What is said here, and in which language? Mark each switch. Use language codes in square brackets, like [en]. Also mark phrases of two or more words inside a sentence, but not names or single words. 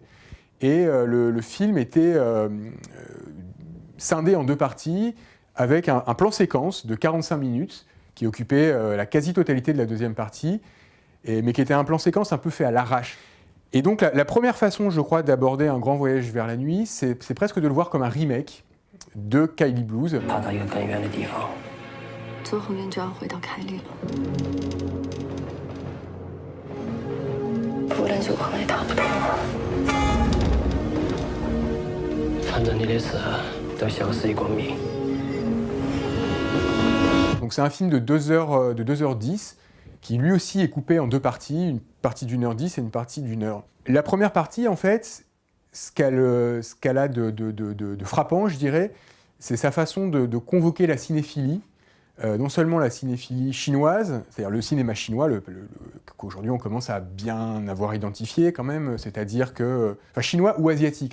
[fr] Et le film était scindé en deux parties, avec un plan séquence de 45 minutes, qui occupait la quasi-totalité de la deuxième partie, mais qui était un plan séquence un peu fait à l'arrache. Et donc la première façon, je crois, d'aborder Un grand voyage vers la nuit, c'est presque de le voir comme un remake de Kylie Blues. [zh] 跑到一个更远的地方。做后面就要回到凯里了。无论如何也逃不脱。反正你的事都消失于光明。 [fr] Donc c'est un film de 2h10 qui lui aussi est coupé en deux parties, une partie d'1h10 et une partie d'1h. La première partie, en fait, ce qu'elle a de frappant, je dirais, c'est sa façon de convoquer la cinéphilie, non seulement la cinéphilie chinoise, c'est-à-dire le cinéma chinois, qu'aujourd'hui on commence à bien avoir identifié quand même, c'est-à-dire que, enfin chinois ou asiatique.